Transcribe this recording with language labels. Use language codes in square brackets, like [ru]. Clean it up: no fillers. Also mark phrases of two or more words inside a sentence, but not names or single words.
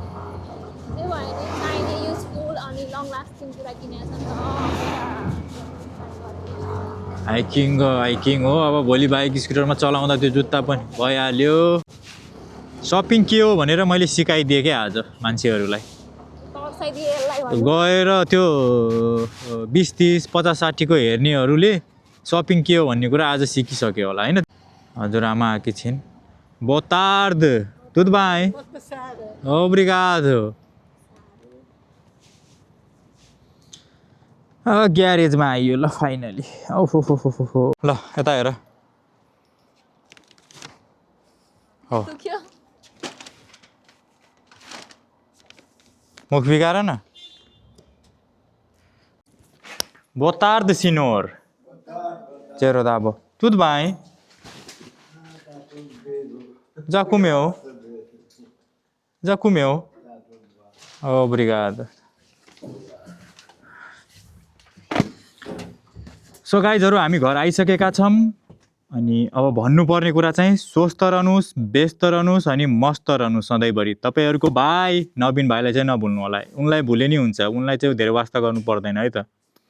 [ne] हाइकिङ हो अब भोलि बाइक स्कुटरमा चलाउँदा त्यो जुत्ता पनि भइहाल्यो सपिङ के हो भनेर मैले सिकाइदिएँ क्या आज मान्छेहरूलाई गएर त्यो 20-30 50-60को हेर्नेहरूले सपिङ के हो भन्ने कुरा आज सिकिसक्यो होला होइन हजुर आमा आएकी छिन् [pt] Boa tarde, tudo bem? Obrigado. [ne] ग्यारेजमा आइयो ल फाइनली ओहो ल यता हेर हो मुख बिगार न [pt] Boa tarde, senhor. Zero dabo. Tudo bem? Já comeu? Já comeu? Obrigado. [ne] सो गाइजहरु हामी घर आइसकेका छौं अनि अब भन्नुपर्ने कुरा चाहिँ स्वस्थ रहनुस् व्यस्त रहनुस् अनि मस्त रहनुस् सधैँभरि तपाईहरुको भाइ नवीन भाइलाई चाहिँ नभुल्नु होला उनलाई भुले नि हुन्छ उनलाई चाहिँ धेरै वास्ता गर्नु पर्दैन है त